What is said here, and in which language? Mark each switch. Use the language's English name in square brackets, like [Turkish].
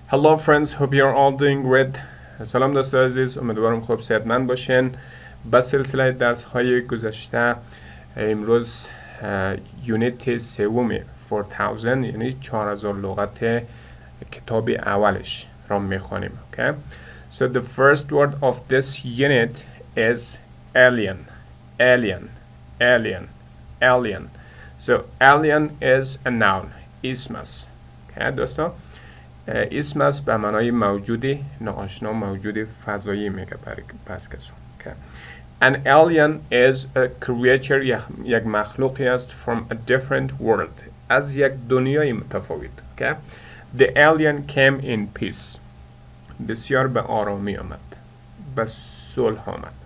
[English] Hello friends, hope you're all doing great. [Persian] سلام دوستان عزیز، امیدوارم خوب صحتمند باشین. با سلسله درس های گذشته امروز یونیت سوم 4000 یعنی 4000 لغت کتاب اولش را میخوانیم. [English] Okay? So the first word of this unit is alien. Alien. Alien. Alien. So alien is a noun. Ismus. [Persian] Okay, دوستان. اسمس به معنای موجودی ناآشنا، موجود فضایی میگه پس کسو. [English] Okay. An alien is a creature، [Persian] یک مخلوقی است [English] from a different world، [Persian] از یک دنیای متفاوت. [English] Okay. The alien came in peace، [Persian] بسیار به آرامی آمد، به صلح آمد.